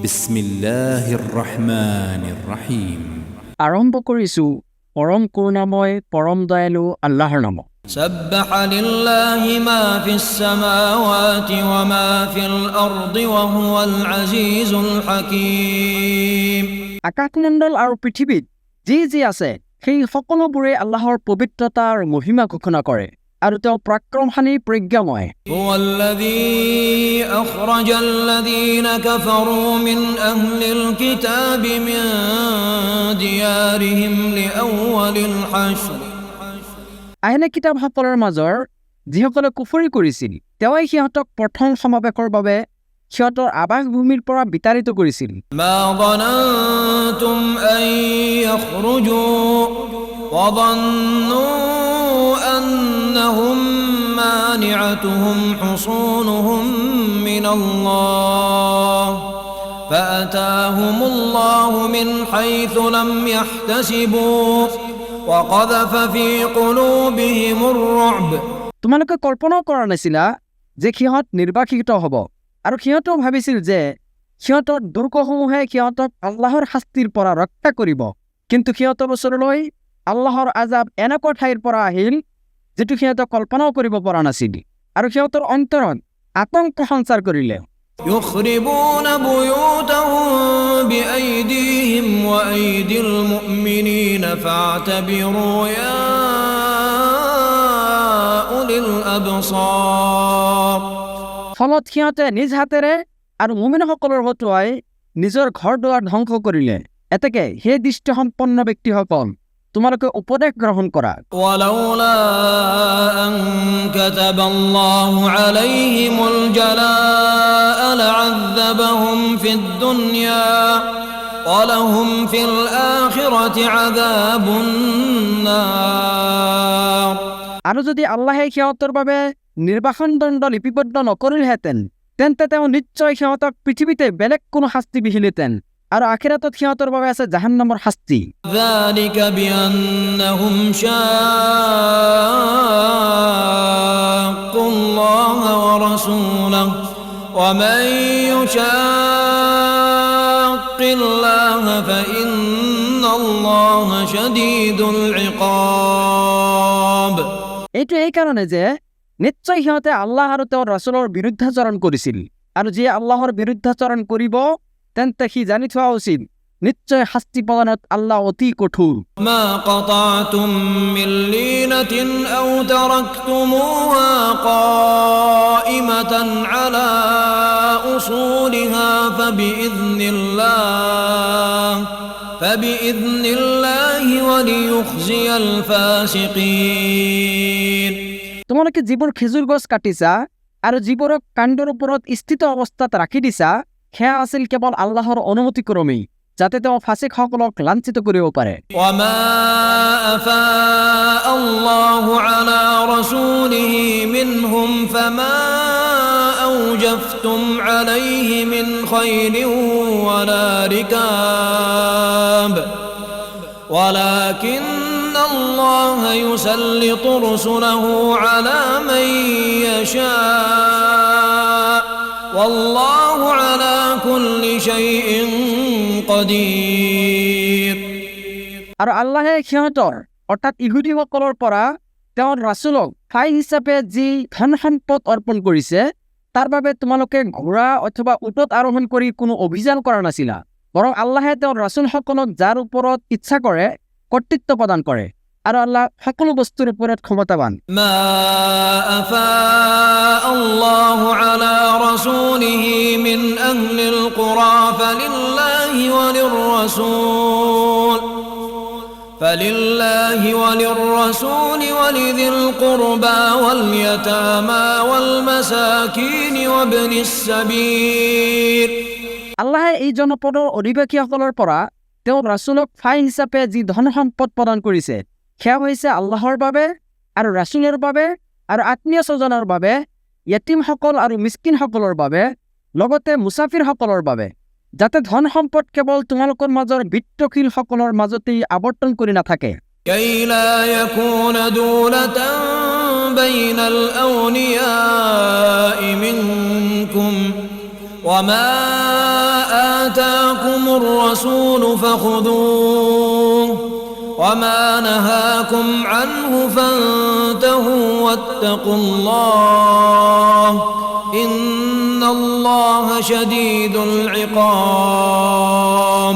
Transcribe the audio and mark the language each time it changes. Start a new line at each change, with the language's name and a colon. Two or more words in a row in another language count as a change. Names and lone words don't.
Arabic: بسم الله الرحمن الرحيم.
Assamese: আৰম্ভ কৰিছোঁ পৰম কৰুণাময় পৰম দয়ালু আল্লাহৰ নামত।
Arabic: سبح لله ما في السماوات وما في الأرض وهو العزيز الحكيم।
Assamese: আকাশমণ্ডল আৰু পৃথিৱীত যি যি আছে সেই সকলোবোৰে আল্লাহৰ পবিত্ৰতা আৰু মহিমা ঘোষণা কৰে আৰু তেওঁ পৰাক্ৰমশালী প্ৰজ্ঞাময়।
Arabic: هو الذي أخرج الذين كفروا من أهل الكتاب من ديارهم لأول الحشر।
Assamese: আহলে কিতাপসকলৰ মাজৰ যিসকলে কুফৰি কৰিছিল তেওঁই সিহঁতক প্ৰথম সমাৱেশৰ বাবে সিহঁতৰ আৱাসভূমিৰ পৰা বিতাড়িত কৰিছিল।
Arabic: ما ظننتم أن يخرجوا وظنوا أنهم مانعتهم حصونهم من الله فأتاهم الله من حيث لم يحتسبوا وقذف في قلوبهم الرعب।
Assamese: তোমালোকে কল্পনাও কৰা নাছিলা যে সিহঁত নিৰ্বাসিত হ'ব আৰু সিহঁতেও ভাবিছিল যে সিহঁতৰ দুৰ্গসমূহে সিহঁতক আল্লাহৰ শাস্তিৰ পৰা ৰক্ষা কৰিব, কিন্তু সিহঁতৰ ওচৰলৈ আল্লাহৰ আজাব এনেকুৱা ঠাইৰ পৰা আহিল যিটো সিহঁতে কল্পনাও কৰিব পৰা নাছিল আৰু সিহঁতৰ অন্তৰত আতংক সঞ্চাৰ কৰিলে।
Arabic: يخربون بيوتهم بأيديهم وأيدي المؤمنين فاعتبروا يا أولي الأبصار।
Assamese: ফলত সিহঁতে নিজ হাতেৰে আৰু মুমিনসকলৰ হতুৱাই নিজৰ ঘৰ দুৱাৰ ধ্বংস কৰিলে। এতেকে হে দৃষ্টিসম্পন্ন ব্যক্তিসকল তোমালোকে উপদেশ গ্ৰহণ কৰা।
Arabic: ولولا أن كتب الله عليهم الجلاء لعذبهم في الدنيا ولهم في الآخرة عذاب النار।
Assamese: আৰু যদি আল্লাহে সিহঁতৰ বাবে নিৰ্বাসন দণ্ড লিপিবদ্ধ নকৰিলহেঁতেন তেন্তে তেওঁ নিশ্চয় সিহঁতক পৃথিৱীতে বেলেগ কোনো শাস্তি বিহিলেহেঁতেন আৰু আখিৰাতত সিহঁতৰ বাবে আছে জাহান্নামৰ শাস্তি।
Arabic: ذلك بأنهم شاقوا الله ورسوله ومن يشاق الله فإن الله شديد العقاب।
Assamese: এইটো এই কাৰণে যে নিশ্চয় সিহঁতে আল্লাহ আৰু তেওঁৰ ৰাসূলৰ বিৰুদ্ধাচৰণ কৰিছিল আৰু যিয়ে আল্লাহৰ বিৰুদ্ধাচৰণ কৰিব তেন্তে সি জানি থোৱা উচিত নিশ্চয় শাস্তি প্ৰদানত আল্লাহ অতি কঠোৰ।
Arabic: ما قطعتم من لينة أو تركتموها قائمة على أصولها فبإذن الله وليخزي الفاسقين।
Assamese: তোমালোকে যিবোৰ খেজুৰ গছ কাটিছা আৰু যিবোৰক কাণ্ডৰ ওপৰত স্থিত অৱস্থাত ৰাখি দিছা সেয়া আছিল কেৱল আল্লাহৰ অনুমতিক্ৰমেই যাতে তেওঁ ফাছিকসকলক লাঞ্ছিত কৰিব পাৰে।
Arabic: وما أفاء الله على رسوله منهم فما أوجفتم عليه من خيل ولا ركاب ولكن الله يسلط رسله على من يشاء والله على كل شيء قدير।
Assamese: আৰু আল্লাহে সিহঁতৰ অৰ্থাৎ ইহুদীসকলৰ পৰা তেওঁৰ ৰাছুলক ঠাই হিচাপে যি ধন সম্পদ অৰ্পণ কৰিছে তাৰ বাবে তোমালোকে ঘোঁৰা অথবা উটত আৰোহণ কৰি কোনো অভিযান কৰা নাছিলা, বৰং আল্লাহে তেওঁৰ ৰাছুলসকলক যাৰ ওপৰত ইচ্ছা কৰে কৰ্তৃত্ব প্ৰদান কৰে আৰু আল্লাহ সকলো বস্তুৰ ওপৰত ক্ষমতাৱান।
Arabic: ما أفاء الله على رسوله من أهل القرى فلله وللرسول ولذي القربى واليتامى والمساكين وابن السبيل।
Assamese: আল্লাহে এই জনপদৰ অধিবাসীসকলৰ পৰা তেওঁৰ ৰাছুলক ফাই হিচাপে যি ধন সম্পদ প্ৰদান কৰিছে সেয়া হৈছে আল্লাহৰ বাবে আৰু ৰাছুলৰ বাবে আৰু আত্মীয় স্বজনৰ বাবে, য়তীমসকল আৰু মিস্কিনসকলৰ বাবে, লগতে মুছাফিৰসকলৰ বাবে, যাতে ধন সম্পদ কেৱল তোমালোকৰ মাজৰ বিত্তশীলসকলৰ মাজতেই আৱৰ্তন কৰি নাথাকে।
Arabic: كي لا يكون دولة بين الأغنياء منكم وما آتاكم الرسول فخذوه وما نهاكم عنه فانتهوا واتقوا الله إن الله شديد العقاب